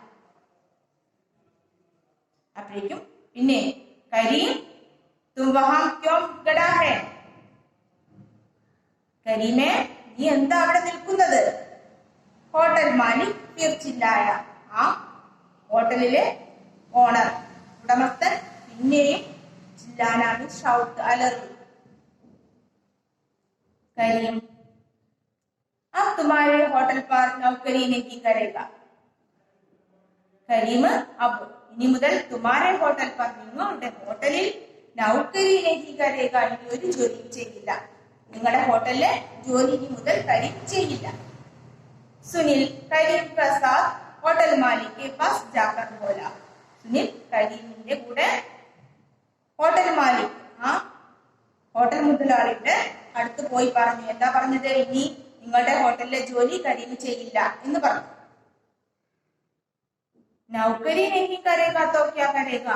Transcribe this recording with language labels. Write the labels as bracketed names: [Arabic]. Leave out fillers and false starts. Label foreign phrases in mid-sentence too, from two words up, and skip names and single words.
[Malayalam] അപ്പോഴേക്കും പിന്നെ കരീം [Hindi] तुम वहाँ क्यों खड़ा है, [Malayalam] കരീമേ നീ എന്താ അവിടെ നിൽക്കുന്നത്? [Hindi] होटल मालिक फिर चिल्लाया, [Malayalam] ആ ഹോട്ടലിലെ ഓണർ, ഉടമസ്ഥൻ പിന്നെയും ചില്ലാനാണ്, ഷൗട്ട്, അലറി. [Hindi] കരീം अब तुम्हारे होटल पर नौकरी नहीं करेगा, [Malayalam] കരീം അബ്, ഇനി മുതൽ [Hindi] तुम्हारे होटल पर, [Malayalam] നിങ്ങളുടെ ഹോട്ടലിൽ [Hindi] नौकरी नहीं करेगा, [Malayalam] ഇനി ഒരു ജോലിയും ചെയ്യില്ല, നിങ്ങളുടെ ഹോട്ടലിലെ ജോലി ഇനി മുതൽ കരീം ചെയ്യില്ല. [Hindi] सुनील करीम के साथ होटल मालिक के पास जाकर बोला. [Malayalam] സുനിൽ കരീമിന്റെ കൂടെ [Hindi] होटल मालिक [Malayalam] ഹോട്ടൽ മുതലാളിയുടെ അടുത്ത് പോയി പറഞ്ഞു. എന്താ പറഞ്ഞത്? ഇനി നിങ്ങളുടെ ഹോട്ടലിലെ ജോലി കരീം ചെയ്യില്ല എന്ന് പറഞ്ഞു. [Hindi] नौकरी नहीं करेगा तो क्या करेगा?